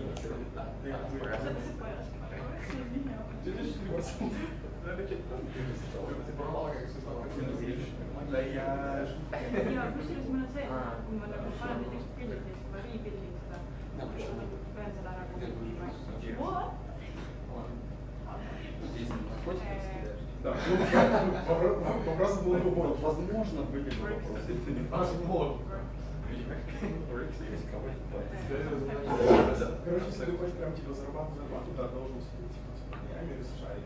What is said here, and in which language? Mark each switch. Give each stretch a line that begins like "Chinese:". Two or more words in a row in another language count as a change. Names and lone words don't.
Estonian: ja kusjuures mul on see, kui ma nagu panen näiteks pildid, siis ma rebuildin seda, pean seda nagu what?
Russian: Да, вопрос был любой. Возможно, были бы вопросы. Короче, если ты хочешь прям типа зарабатывать, да, должен сидеть типа днями решать.